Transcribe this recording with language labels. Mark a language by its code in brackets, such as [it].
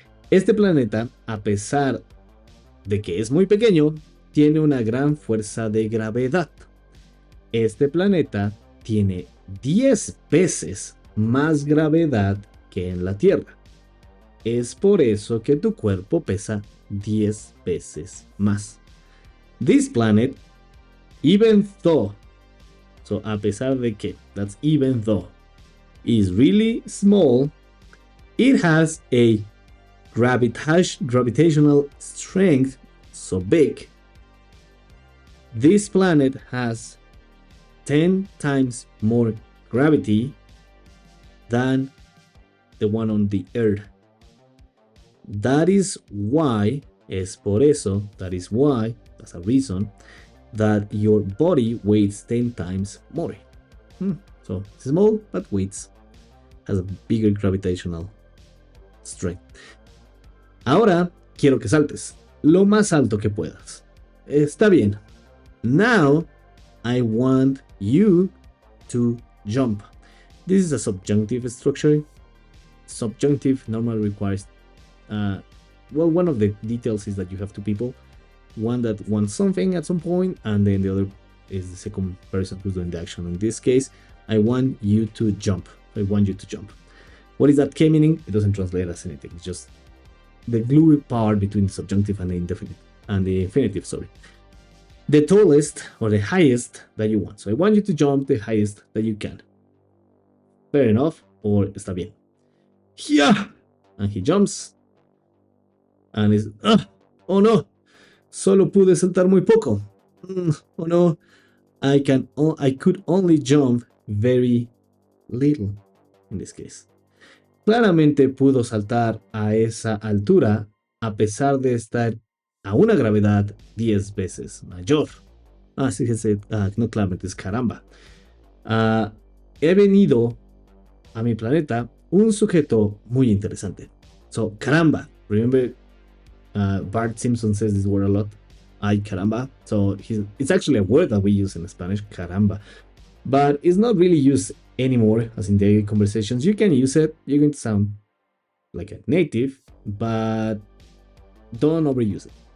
[es] Este planeta, a pesar de que es muy pequeño, tiene una gran fuerza de gravedad. Este planeta tiene 10 veces más gravedad que en la Tierra. Es por eso que tu cuerpo pesa 10 veces más. [en] This planet, even though, so [es] a pesar de que, [en] that's even though, is really small, it has a gravitational strength so big. This planet has 10 times more gravity than the one on the Earth. That is why, [es] es por eso, [en] that is why, that's a reason, that your body weighs 10 times more. So, small, but weights, has a bigger gravitational strength. [es] Ahora, quiero que saltes lo más alto que puedas. Está bien. [en] Now, I want you to jump. This is a subjunctive structure. Subjunctive normally requires, well, one of the details is that you have two people. One that wants something at some point, and then the other is the second person who's doing the action. In this case, I want you to jump. I want you to jump. What is that K meaning? It doesn't translate as anything. It's just the glue part between the subjunctive and the indefinite and the infinitive, sorry. The tallest or the highest that you want. So I want you to jump the highest that you can. Fair enough, or [es] está bien. [en] Yeah! And he jumps. And he's, oh no! [es] Solo pude saltar muy poco. [en] Oh no! I could only jump very little in this case. [es] Claramente pudo saltar a esa altura a pesar de estar a una gravedad 10 veces mayor. Sí, no claramente, es caramba. He venido a mi planeta un sujeto muy interesante. [en] So, caramba. Remember, Bart Simpson says this word a lot. [es] Ay, caramba. [en] So, it's actually a word that we use in Spanish, caramba. But it's not really used anymore as in daily conversations. You can use it. You're going to sound like a native, but don't overuse it.